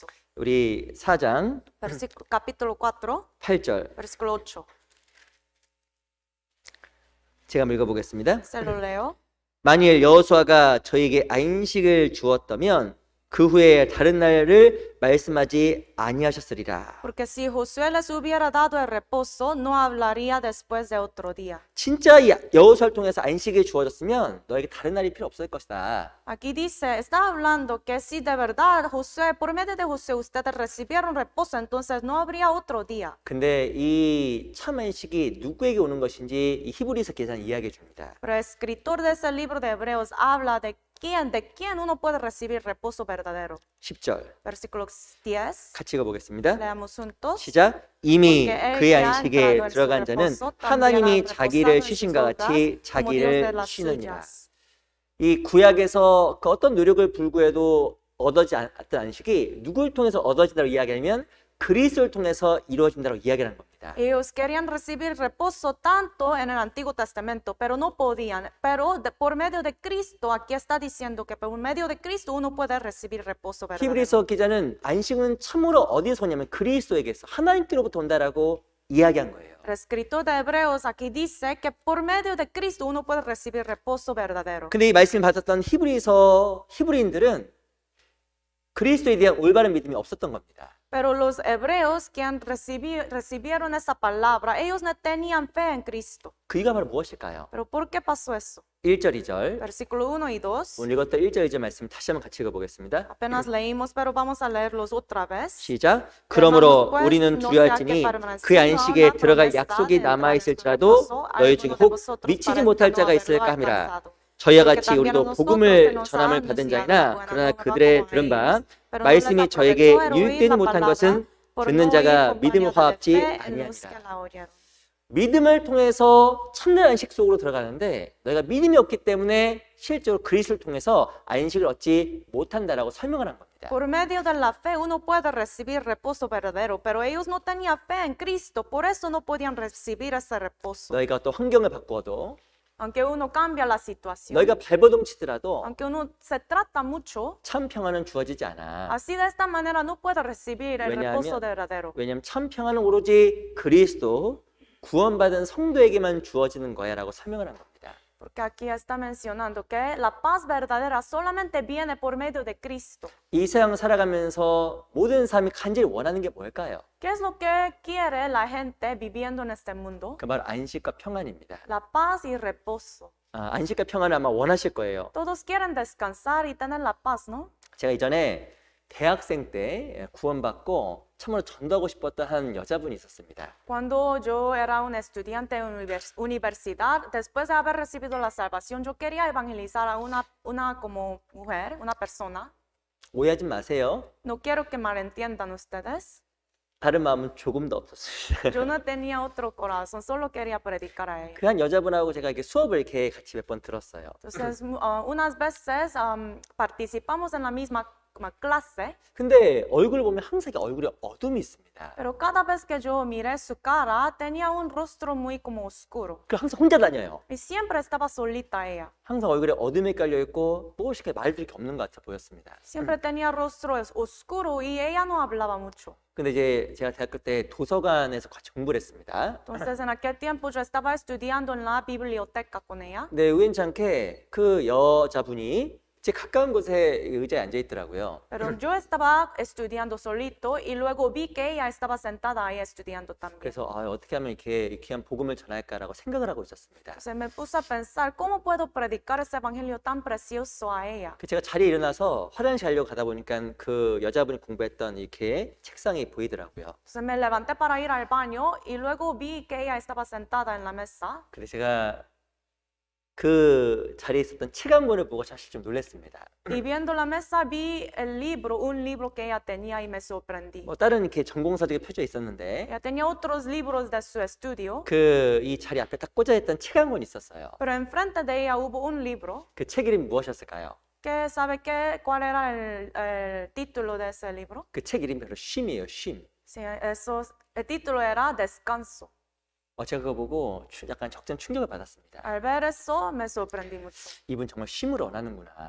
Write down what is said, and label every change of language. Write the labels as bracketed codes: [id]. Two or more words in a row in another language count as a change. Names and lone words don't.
[ko] 우리 4장 [es] Capítulo 4, [ko] 8절 [es] versículo 8. [ko] 제가 한번 읽어보겠습니다. [es] Se lo leo. [ko] 만일 여호수아가 저에게 안식을 주었다면 그 후에 다른 날을 말씀하지 아니하셨으리라. [es] Porque si Josué les hubiera dado el reposo, no hablaría después de otro día. [ko] 진짜 이 여호수아를 통해서 안식이 주어졌으면 너에게 다른 날이 필요 없을 것이다. [es] Aquí dice, está hablando que si de verdad Josué, por medio de Josué, ustedes recibieron reposo, entonces no habría otro día. [ko] 근데 이 참 안식이 누구에게 오는 것인지 이 히브리서 기자는 이야기해 줍니다. [es] Pero el escritor de ese libro de Hebreos habla de quién uno puede recibir reposo verdadero. [ko] 10절 [es] Versículo 10. [ko] 같이 읽어보겠습니다. [es] Leamos juntos. [ko] 시작. 이미 [es] Porque él [ko] 그의 [es] que ha [ko] 안식에 [es] entrado en su [ko] 들어간 자는 [es] reposo, también [ko] 하나님이 [es] ha [ko] 자기를 [es] reposado en [ko] 쉬신과 [es] sus [ko] 같이 [es] obras, como Dios de [ko] 자기를 [es] las [ko] 쉬느니라. [es] suyas. [ko] 이 구약에서 그 어떤 노력을 불구해도 얻어지지 않았던 안식이 누구를 통해서 얻어진다고 이야기하면 그리스도를 통해서 이루어진다고 이야기하는 겁니다. [es] Ellos querían recibir reposo tanto en el Antiguo Testamento, pero no podían. Pero por medio de Cristo, aquí está diciendo que por medio de Cristo uno puede recibir reposo verdadero. [ko] 히브리서 기자는 안식은 참으로 어디서 오냐면 그리스도에게서 하나님께로부터 온다라고 이야기한 거예요. [es] El escritor de Hebreos aquí dice que por medio de Cristo uno puede recibir reposo verdadero. [ko] 근데 이 말씀을 받았던 히브리인들은 그리스도에 대한 올바른 믿음이 없었던 겁니다. [es] Pero los hebreos que recibieron esa palabra, ellos no tenían fe en Cristo. [ko] 그 이유가 바로 무엇일까요? [es] Pero ¿por qué pasó eso? [ko] 1절, 2절. [es] Versículo 1 y 2. [ko] 오늘 읽었던 1절, 2절 말씀 다시 한번 같이 읽어보겠습니다. [es] Apenas leímos, pero vamos a leerlos otra vez. [ko] 시작. 그러므로 우리는 두려워할지니 그 안식에 들어갈 약속이 남아있을지라도 너희 중에 혹 미치지 못할 자가 있을까 함이라. 저희와 같이 우리도 복음을 전함을 받은 자이나 그러나 그들의 들은 바 말씀이 저에게 유익되지 못한 것은 듣는 자가 믿음을 화합지 아니하니라. 믿음을 통해서 참된 안식 속으로 들어가는데 너희가 믿음이 없기 때문에 실제로 그리스도를 통해서 안식을 얻지 못한다라고 설명을 한 겁니다. [es] Por medio de la fe uno puede recibir reposo verdadero, pero ellos no tenían fe en Cristo, por eso no podían recibir ese reposo. [ko] 너희가 또 환경을 바꾸어도 [es] Aunque uno cambia la situación, [ko] 너희가 발버둥 치더라도 [es] aunque uno se trata mucho, [ko] 참 평안은 주어지지 않아. [es] así de esta manera no puede recibir el reposo verdadero. [ko] 왜냐하면 참 평안은 오로지 그리스도 구원받은 성도에게만 주어지는 거야라고 설명을 한 겁니다. [es] Porque aquí está mencionando que la paz verdadera solamente viene por medio de Cristo. [ko] 이 세상 살아가면서 모든 사람이 간절히 원하는 게 뭘까요? [es] ¿Qué es lo que quiere la gente viviendo en este mundo? [ko] 그 바로 안식과 평안입니다. [es] La paz y reposo. [ko] 안식과 평안을 아마 원하실 거예요. [es] Todos quieren descansar y tener la paz, ¿no? [ko] 제가 이전에 대학생 때 구원받고 참으로 전도하고 싶었던 한 여자분이 있었습니다. [es] Cuando yo era un estudiante en universidad, después de haber recibido la salvación, yo quería evangelizar a una como mujer, una persona. [ko] 오해하지 마세요. [es] No quiero que malentiendan ustedes. [ko] 다른 마음은 조금도 없었습니다. [es] Yo no tenía otro corazón, solo quería predicar a ella. [ko] 그 한 여자분하고 제가 이렇게 수업을 이렇게 같이 몇 번 들었어요. [es] Entonces, unas veces participamos en la misma clase, [ko] 근데 얼굴을 보면 항상 얼굴에 어둠이 있습니다. [es] pero cada vez que yo miré su cara, tenía un rostro muy como oscuro. [ko] 그 항상 혼자 다녀요. [es] Y siempre estaba solita ella. [ko] 항상 얼굴에 어둠이 깔려 있고 무엇이 말들이 없는 것 같아 보였습니다. [es] Siempre tenía rostro oscuro y ella no hablaba mucho. [ko] 근데 이제 제가 대학교 때 도서관에서 같이 공부를 했습니다. [es] Entonces, en aquel tiempo yo estaba estudiando en la biblioteca con ella. [ko] 근데 우연찮게 그 여자분이 제 가까운 곳에 의자에 앉아 있더라고요. [es] Pero yo estaba estudiando solito y luego vi que ella estaba sentada ahí estudiando también. [ko] 그래서 어떻게 하면 이렇게 귀한 복음을 전할까라고 생각을 하고 있었습니다. [es] Entonces me puse a pensar, ¿cómo puedo predicar ese evangelio tan precioso a ella? [ko] 제가 자리에 일어나서 화장실 하려고 가다 보니까 그 여자분이 공부했던 이렇게 책상이 보이더라고요. [es] Entonces me levanté para ir al baño y luego vi que ella estaba sentada en la mesa. [ko] 근데 제가 그 자리에 있었던 책 한 권을 보고 사실 좀 놀랐습니다. [es] Y viendo la mesa vi el libro, un libro que ella tenía y me sorprendí. [ko] 뭐 다른 이렇게 전공서적이 펴져 있었는데 [es] Ella tenía otros libros de su estudio, [ko] 그 이 자리 앞에 딱 꽂아 있던 책 한 권 있었어요. [es] pero enfrente de ella hubo un libro. [ko] 그 책 이름이 무엇이었을까요? [es] ¿Sabe cuál era el título de ese libro? [ko] 그 책 이름이 바로 쉼이에요. 쉼. [es] Sí, el título era Descanso. [ko] 제가 그거 보고 약간 적잖은 충격을 받았습니다. [es] Al ver eso me sorprendí mucho. [ko] 이분 정말 쉼을 원하는구나.